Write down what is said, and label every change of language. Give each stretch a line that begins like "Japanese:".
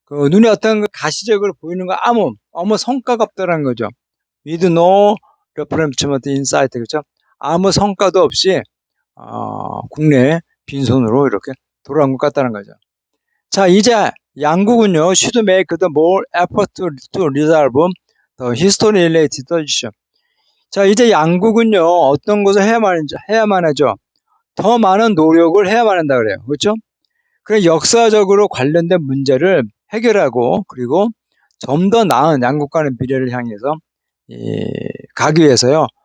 Korean: 눈에 어떤 가시적으로 보이는 거 아무 성과가 없다는 거죠.
English: with no rapprochement insight, 그죠?
Korean: 아무 성과도 없이 국내에 빈손으로 이렇게 돌아온 것 같다는 거죠. 자, 이제 양국은요,
English: should make the more effort to resolve the history related issue.
Korean: 자, 이제 양국은요, 어떤 것을 해야만 하죠. 더 많은 노력을 해야만 한다 그래요. 그렇죠? 그래 역사적으로 관련된 문제를 해결하고 그리고 좀 더 나은 양국 간의 미래를 향해서 가기 위해서요.